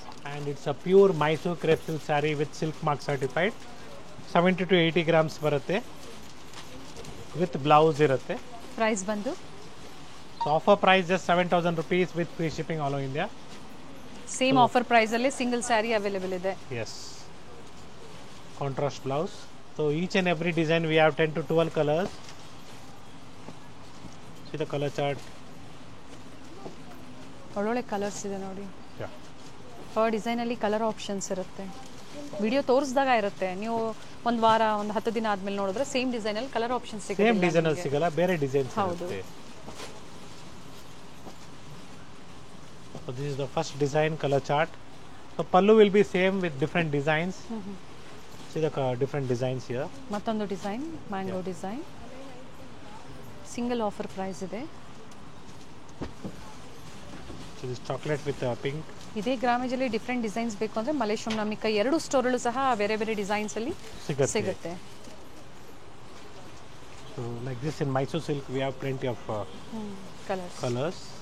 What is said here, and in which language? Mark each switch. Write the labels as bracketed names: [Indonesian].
[English] And it's a pure Mysore crepe silk saree with silk mark certified. [Kannada] 70 to 80 grams ಬರುತ್ತೆ, with blouse ಇರುತ್ತೆ. Price ಬಂದು [English] Offer price just 7,000 rupees with free shipping all over India. [Kannada] Same offer price ಅಲ್ಲಿ single sari available ಇದೆ. [English] Yes, contrast blouse. So each and every design we have 10 to 12 colours. See the colour chart. [Kannada] ಒಳ್ಳೊಳ್ಳೆ colours ಇದೆ ನೋಡಿ. Per ಡಿಸೈನಲ್ಲಿ colour options ಇರುತ್ತೆ. Video ತೋರಿಸಿದಾಗ ಇರುತ್ತೆ, ನೀವು ಒಂದು ವಾರ, ಒಂದು 10 ದಿನ ಆದ್ಮೇಲೆ ನೋಡಿದ್ರೆ ಸೇಮ್ ಡಿಸೈನಲ್ಲಿ ಕಲರ್ ಆಪ್ಷನ್ಸ್ ಸಿಗುತ್ತೆ. ಸೇಮ್ ಡಿಸೈನಲ್ಲಿ ಸಿಗಲ್ಲ, ಬೇರೆ ಡಿಸೈನ್ಸ್ ಇರುತ್ತೆ. [English] So this is the first design color chart. So pallu will be same with different designs. See the different designs here. [Kannada] ಮತ್ತೊಂದು design mango design. Single offer price ಇದೆ. [English] So this chocolate with pink. [Kannada] ಇದೇ ಗ್ರಾಮೇಜಲ್ಲಿ different designs ಬೇಕು ಅಂದರೆ ಮಲೇಶ್ವರಂ ನಮಿಕ 2 ಸ್ಟೋರಲ್ಲೂ ಸಹ ಬೇರೆ ಬೇರೆ designs ಅಲ್ಲಿ ಸಿಗುತ್ತೆ. [English] So like this in Mysore silk we have plenty of colors.